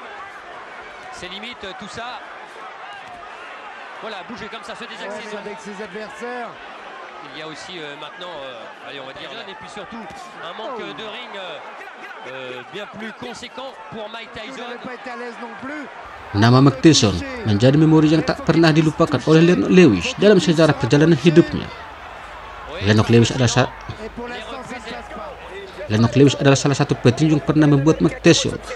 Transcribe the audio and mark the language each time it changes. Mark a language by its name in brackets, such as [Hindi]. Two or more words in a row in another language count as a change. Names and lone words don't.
[French] C'est limite tout ça. Voilà, bouger comme ça, se désaxer avec ses adversaires. Il y a aussi maintenant, allez, on va dire, et puis surtout un manque de ring bien plus conséquent pour Mike Tyson. Il n'avait pas été à l'aise non plus. [Indonesian] Nama Mike Tyson menjadi memori yang tak pernah dilupakan oleh Lennox Lewis dalam sejarah perjalanan hidupnya. Lennox Lewis adalah salah satu petinju yang pernah membuat Mike Tyson.